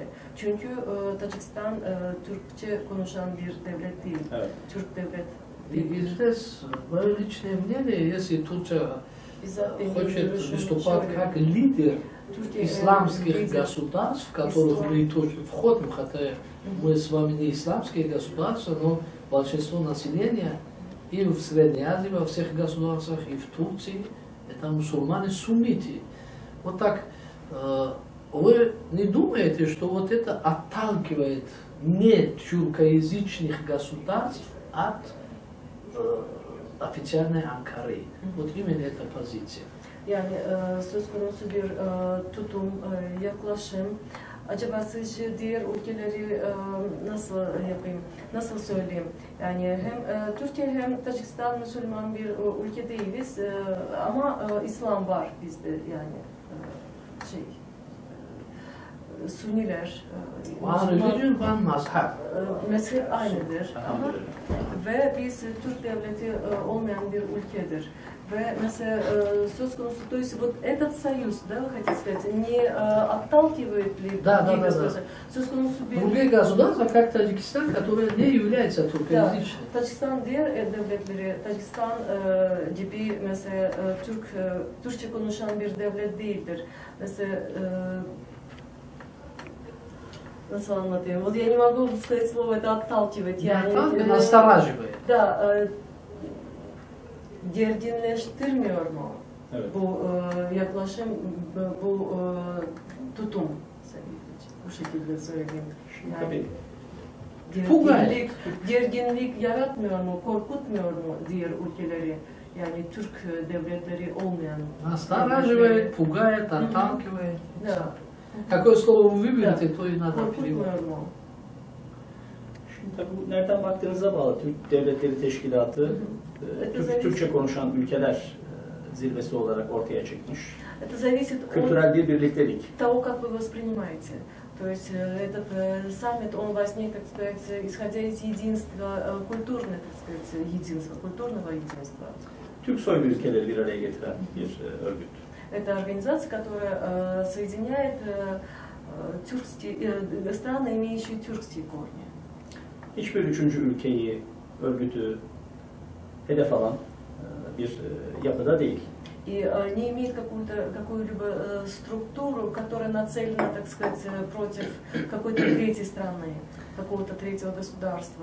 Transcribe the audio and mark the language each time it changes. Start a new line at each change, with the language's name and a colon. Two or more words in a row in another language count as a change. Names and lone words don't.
Turkish: Çünkü Tacikistan Türkçe konuşan bir devlet değil. Evet. Türk devlet.
Russian: И здесь мое личное мнение, если Турция хочет выступать как лидер исламских государств, в которых мы тоже входим, хотя мы с вами не исламские государства, но большинство населения и в Средней Азии, во всех государствах, и в Турции, это мусульмане сунниты. Вот так, вы не думаете, что вот это отталкивает не тюркоязычных государств от ofiциальной Анкары? Вот именно эта позиция.
Turkish: Yani söz konusu bir tutum, yaklaşım. Acaba sizce diğer ülkeleri nasıl yapayım, nasıl söyleyeyim? Yani hem Türkiye hem Tacikistan Müslüman bir ülke değiliz ama İslam var bizde yani Sünniler,
English: One religion, one mazhab.
Turkish: mezhep aynıdır ama ve biz Türk devleti olmayan bir ülkedir. Ve mesela söz konusu,
Russian: то есть вот этот союз, да, вы хотите сказать, не отталкивает ли другие государства?
Turkish: Söz konusu bir...
Russian: Другие государства, как Таджикистан, которые не являются туркоязычными.
Turkish: Tacikistan diğer devletleri, Tacikistan gibi mesela Türkçe konuşan bir devlet değildir. Mesela nasıl anlatayım?
Russian: Вот я не могу сказать слово это отталкивать.
Turkish: Yani
Russian: настораживает. Да,
Turkish: gerginleştirmiyor mu? Evet. Bu yaklaşım, bu tutum. Bu şekilde söyleyeyim. Tabii. Gerginlik yaratmıyor mu, korkutmuyor mu diğer ülkeleri? Yani Türk devletleri olmayan.
Russian: Настораживает, пугает, отталкивает. Да. Какое слово вы выберете, то и надо переводить.
Turkish: Korkutmuyor mu? Şimdi tabii bu nereden baktığınıza bağlı. Türk Devletleri Teşkilatı Türkçe konuşan ülkeler zirvesi olarak ortaya çıkmış.
Russian: Это зависит
Turkish: Kültürel bir birliktelik.
Russian: от того, как вы воспринимаете. То есть этот саммит, он возник, так сказать, исходя из единства, культурного, так сказать, единства, культурного единства.
Turkish: Türk soylu ülkeleri bir araya getiren bir örgüt.
Russian: Это организация, которая соединяет страны, имеющие тюркские корни.
Turkish: Hiçbir üçüncü ülkeyi, örgütü hedef alan bir yapıda değil.
Russian: И не имеет какую-либо структуру, которая нацелена, так сказать, против какой-то третьей страны, какого-то третьего государства.